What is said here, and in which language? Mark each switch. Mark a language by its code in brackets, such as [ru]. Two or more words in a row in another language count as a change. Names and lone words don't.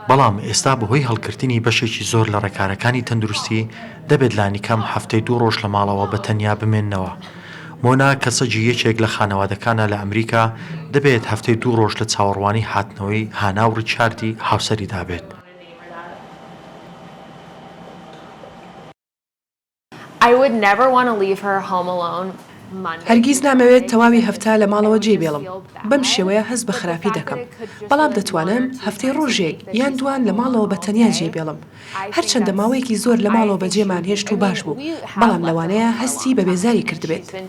[ckb] بەڵام ئێستا بەهۆی هەڵگرتنی بەشێکی زۆر لە ڕێکارەکانی تەندروستی دەبێت لانیکەم هەفتەی 2 ڕۆژ لە ماڵەوە بە تەنیا بمێننەوە. مۆنا کەسەجی یەکێک لە خانەوادەکانە لە ئەمریکا دەبێت هەفتەی 2 ڕۆژ لە چاوەڕوانی هاتنەوەی هانا و ڕیچاردی هاوسەریدا بێت. [en] I would never want to leave her home alone. [ckb] هەرگیز نامەوێت تەواوی هەفتە لە ماڵەوە جێبێڵم. بەم شێوەیە هەست بە خراپی دەکەم. بەڵام دەتوانم هەفتەی ڕۆژێک یان دوان لە ماڵەوە بە تەنیا جێبێڵم. هەرچەندە ماوەیەکی زۆر لە ماڵەوە بەجێمان هێشت و باش بوو. بەڵام لەوانەیە هەستی بە بێزاری کردبێت.